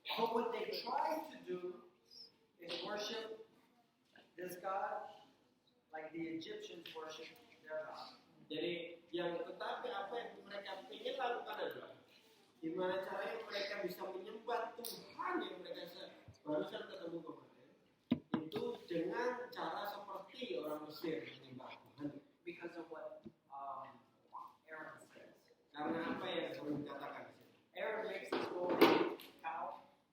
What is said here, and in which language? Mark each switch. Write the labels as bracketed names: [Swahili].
[English] But what they tried to do is worship this God like the Egyptians worship their God. [Indonesian] Jadi tetapi apa yang mereka ingin lakukan adalah gimana caranya mereka bisa menyembah Tuhan yang mereka barusan ketemu kemarin, itu dengan cara seperti orang Mesir menyembah Tuhan. [English] because of what Aaron says. [Indonesian] Karena apa yang sering dikatakan di sini. [English] Aaron makes this golden cow.